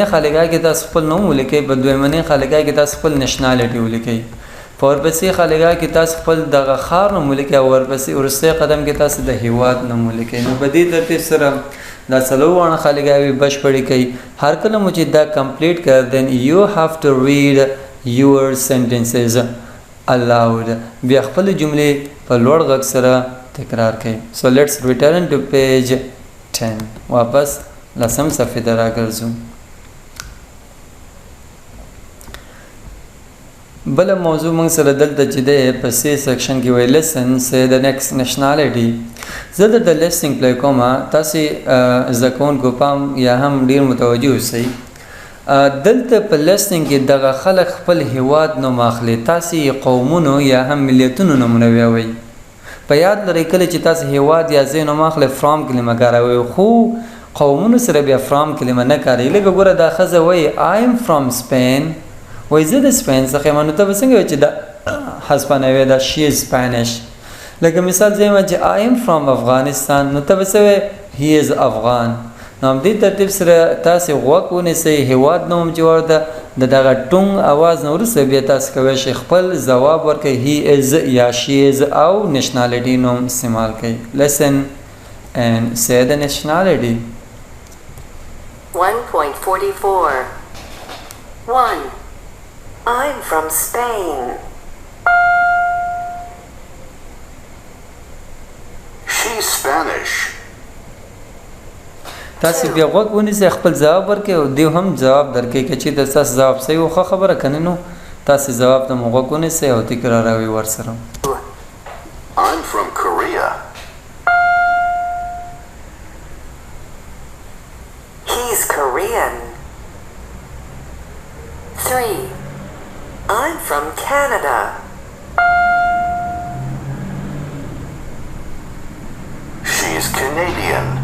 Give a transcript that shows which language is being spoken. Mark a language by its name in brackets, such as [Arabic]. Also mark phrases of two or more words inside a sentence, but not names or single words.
[Pashto] خالیګاه کې تاسو خپل نوم ولیکئ په دویمنۍ خالیګاه کې تاسو خپل نېشنالټي ولیکئ په ورپسې خالیګاه کې تاسو خپل دغه ښار نوم ولیکئ او ورپسې وروستی قدم کې تاسو د هیواد نوم ولیکئ نو په دې ترتیب سره دا څلور واړه خالیګاوې بشپړې کوي هر کله مو چې دا کمپلیټ کړ [English] then you have to read your sentences aloud [Pashto] بیا خپل جملې په لوړ غږ سره تکرار کړئ [English] so let's return to page 10 [Pashto] واپس لسم صفحې ته راګرځو بل موضوع موږ سره دلته چې دی په سی سیکشن کې وایي [English] listen say the next nationality [Pashto] زه د لیسنګ پلی کوم تاسې زده کوونکو پام یا هم ډېر متوجه اوسئ دلته په لیسنګ کې دغه خلک خپل هیواد نوم اخلي تاسې قومونو یا هم ملیتونو نومونه ویوئ په یاد لرئ کله چې تاسې هیواد یا ځای نوم اخلئ فرام کلمه کاروئ خو قومونو سره بیا فرام کلمه نه کاروئ لکه ګوره دا ښځه وایي [English] I am from Spain [Pashto] وایي زه د سپین څخه یم نو ته به څنګه وایې چې دا هسپانوي ده [English] she is Spanish [Pashto] لکه مثال زه یم چې [English] I am from Afghanistan [Pashto] نو ته به څه وایې [English] he is Afghan [Pashto] نو همدې ترتیب سره تاسې غوږ ونیسئ هیواد نوم چې ورته د دغه ټونګ اواز نه وروسته بیا تاسې کولی شئ خپل ځواب ورکړئ [English] he is [Pashto] یا [English] she is [Pashto] او نېشنالټي نوم استعمال کړئ [English] listen and say the nationality 1.44 1. I'm from Spain. She's Spanish. [Pashto] تاسې بیا غوږ ونیسئ خپل ځواب ورکړئ او دیو هم ځواب درکړئ که چېرته ستاسو ځواب صحیح و ښه خبره که نه نو تاسې ځواب ته مو غوږ ونیسئ او تکراروئ ورسره [English] I'm from Korea. He's Korean. 3. I'm from Canada. She's Canadian.